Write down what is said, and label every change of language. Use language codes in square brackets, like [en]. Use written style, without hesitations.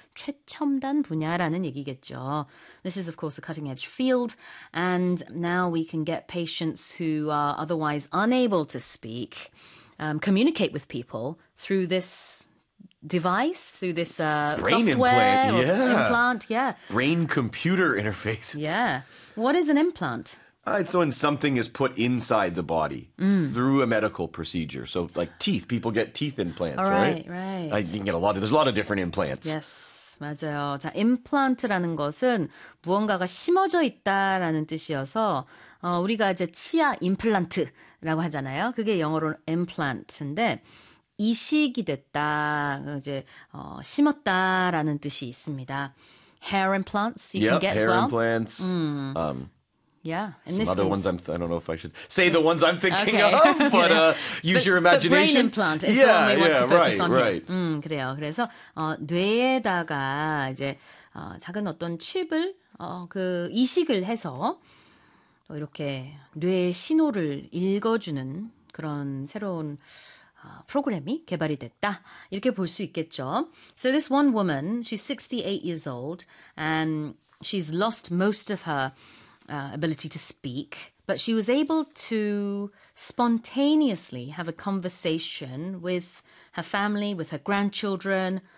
[ko] 최첨단 분야라는 얘기겠죠. [en] This is of course a cutting edge field and now we can get patients who are otherwise unable to speak communicate with people through this device, through this brain software implant. Yeah. Implant, yeah. Brain computer interface. Yeah. What is an implant? It's when something is put inside the body through a medical procedure. So like teeth, people get teeth implants, right? You can get a lot of, there's a lot of different implants. Yes, [ko] 맞아요. 자, 임플란트라는 것은 무언가가 심어져 있다라는 뜻이어서 우리가 이제 치아 임플란트라고 하잖아요. 그게 영어로 implant인데 이식이 됐다, 이제 심었다라는 뜻이 있습니다. [en] Hair implants you can get as well. Hair implants. Yeah, in some this other case. Ones. I don't know if I should say the ones I'm thinking okay. of, but use your imagination. But brain implant is yeah, the one we yeah, want to right, focus on. Right. Here. [ko] 그래요. 그래서 뇌에다가 이제 작은 어떤 칩을 그 이식을 해서 또 이렇게 뇌 신호를 읽어주는 그런 새로운 프로그램이 개발이 됐다. 이렇게 볼 수 있겠죠. [en] So this one woman, she's 68 years old, and she's lost most of her ability to speak, but she was able to spontaneously have a conversation with her family, with her grandchildren.